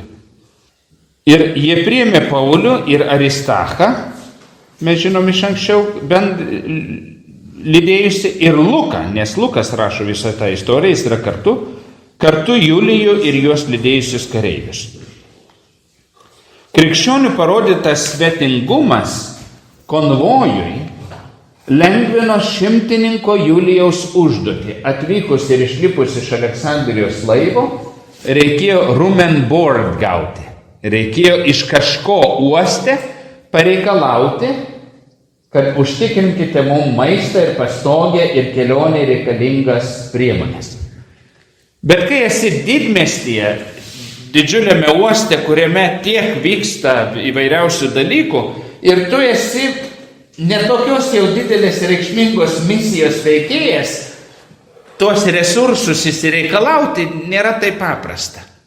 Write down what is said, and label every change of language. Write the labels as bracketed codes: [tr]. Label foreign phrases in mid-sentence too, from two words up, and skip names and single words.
[lt] Ir jie priėmė Paulių ir Aristachą, mes žinom iš anksčiau, bent lydėjusi ir Luką, nes Lukas rašo visą tą istoriją, jis yra kartu Julijų ir juos lydėjusius kareivius. Krikščionių parodytas svetingumas konvojui lengvino šimtininko Julijaus užduotį. Atvykus ir išlipus iš Aleksandrijos laivo, reikėjo [en] room and board [lt] gauti. Reikėjo iš kažko uoste pareikalauti, kad užtikrinkite mums maistą ir pastogę ir kelionė reikalingas priemonės. Bet kai esi didmiestyje, didžiuliame uoste, kuriame tiek vyksta įvairiausių dalykų, ir tu esi netokios jau didelės reikšmingos misijos veikėjas, tuos resursus įsireikalauti nėra taip paprasta.